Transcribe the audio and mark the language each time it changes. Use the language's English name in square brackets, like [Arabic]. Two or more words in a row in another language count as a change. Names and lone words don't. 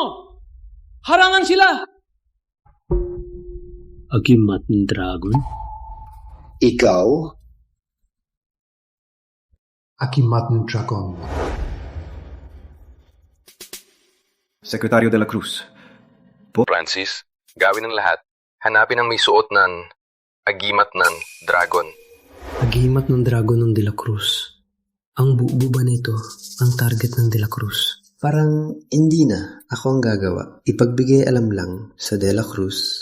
[Filipino] Harangan sila! Agimat ng dragon? Ikaw? Agimat ng dragon. Sekretaryo de la Cruz. Francis, gawin ang lahat. Hanapin ang may suot ng agimat ng dragon. Agimat ng dragon ng De La Cruz. Ang bubo ba nito ang target ng De La Cruz? Parang hindi na ako ang gagawa. Ipagbigay alam lang sa De La Cruz.